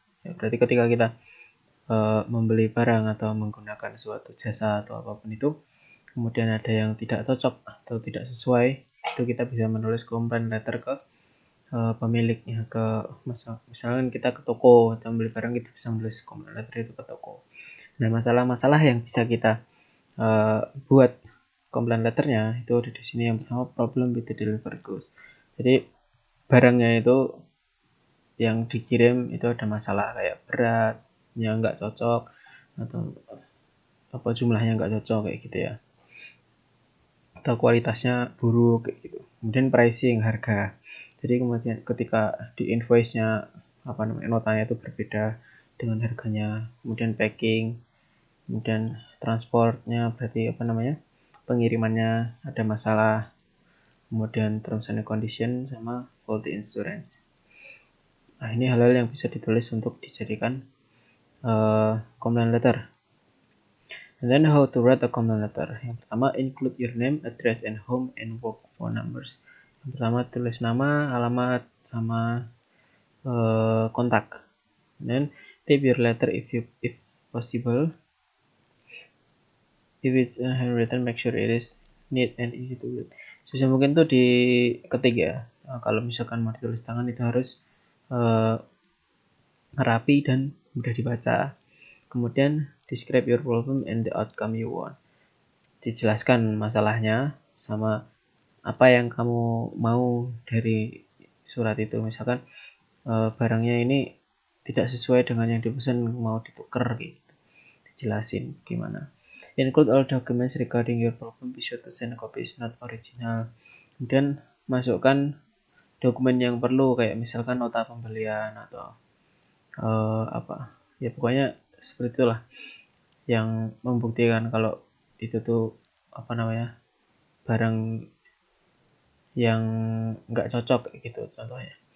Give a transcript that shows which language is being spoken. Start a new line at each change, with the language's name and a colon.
Indonesian: Ya, berarti ketika kita membeli barang atau menggunakan suatu jasa atau apapun itu, kemudian ada yang tidak cocok atau tidak sesuai, itu kita bisa menulis complaint letter ke pemiliknya. Misalkan kita ke toko atau membeli barang, kita bisa menulis complaint letter itu ke toko. Nah, masalah-masalah yang bisa kita buat complaint letternya itu ada di sini. Yang pertama,
English: problem with the delivery goods.
Indonesian: Jadi barangnya itu yang dikirim itu ada masalah kayak beratnya nggak cocok atau apa jumlahnya nggak cocok kayak gitu ya, atau kualitasnya buruk kayak gitu. Kemudian pricing, harga. Jadi kemudian ketika di invoice-nya notanya itu berbeda dengan harganya. Kemudian packing, kemudian transportnya, berarti pengirimannya ada masalah.
English: Kemudian terms and condition sama faulty insurance.
Indonesian: Nah, ini hal-hal yang bisa ditulis untuk dijadikan complaint letter.
English: And then how to write a complaint letter.
Indonesian: Yang pertama,
English: include your name, address, and home and work phone numbers.
Indonesian: Yang pertama, tulis nama, alamat, sama kontak.
English: And then type your letter if possible. If it's handwritten, make sure it is neat and easy to read.
Indonesian: Sebisa mungkin tuh diketik ya. Nah, kalau misalkan mau ditulis tangan itu harus rapi dan mudah dibaca.
English: Kemudian describe your problem and the outcome you want.
Indonesian: Dijelaskan masalahnya sama apa yang kamu mau dari surat itu. Misalkan barangnya ini tidak sesuai dengan yang dipesan, mau ditukar gitu. Dijelasin gimana.
English: Include all documents regarding your problem. Be sure to send copies not original.
Indonesian: Kemudian masukkan dokumen yang perlu, kayak misalkan nota pembelian atau ya pokoknya seperti itulah yang membuktikan kalau itu tuh barang yang nggak cocok gitu contohnya.